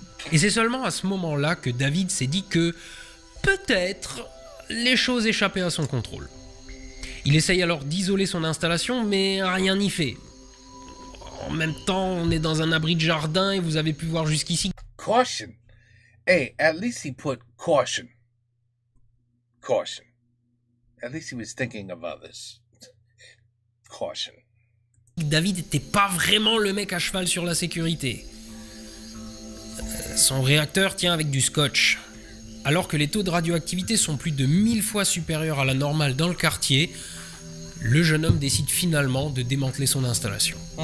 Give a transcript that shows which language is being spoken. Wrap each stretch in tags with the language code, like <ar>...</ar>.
<fr>Et c'est seulement à ce moment-là que David s'est dit que peut-être les choses échappaient à son contrôle. Il essaye alors d'isoler son installation, mais rien n'y fait. En même temps, on est dans un abri de jardin et vous avez pu voir jusqu'ici.</fr> <en>Caution. Hey, at least he put caution. Caution. At least he was thinking of others. Caution.</en> <fr>David n'était pas vraiment le mec à cheval sur la sécurité. Son réacteur tient avec du scotch. Alors que les taux de radioactivité sont plus de 1000 fois supérieurs à la normale dans le quartier, le jeune homme décide finalement de démanteler son installation.</fr>